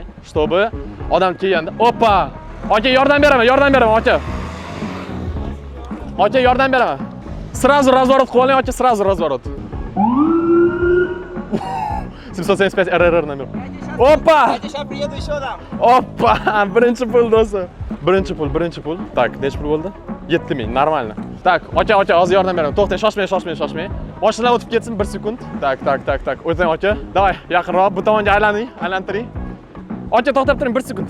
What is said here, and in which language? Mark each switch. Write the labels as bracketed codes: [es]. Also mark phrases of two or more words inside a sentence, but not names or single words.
[uz] Чтобы odam kelganda, "Opa! Aka, yordam beraman, aka." Aka, yordam beraman. [ru] Сразу разворот [uz] qilib oling, aka, [ru] сразу разворот. 775 RR номер. [uz] Opa! [ru] Я сейчас приеду еще дам. [uz] Opa! Birinchi pul do'stlar. Birinchi pul. Tak, nechta pul bo'ldi? 7000, нормально. Tak, aka, hozir yordam beraman. To'xtang, shoshmang. Mashinalar o'tib ketsin 1 sekund. Tak. O'tang, aka. Davay, yaqinroq bu tomonga aylantiring. Aka, to'xtab turing 1 sekund.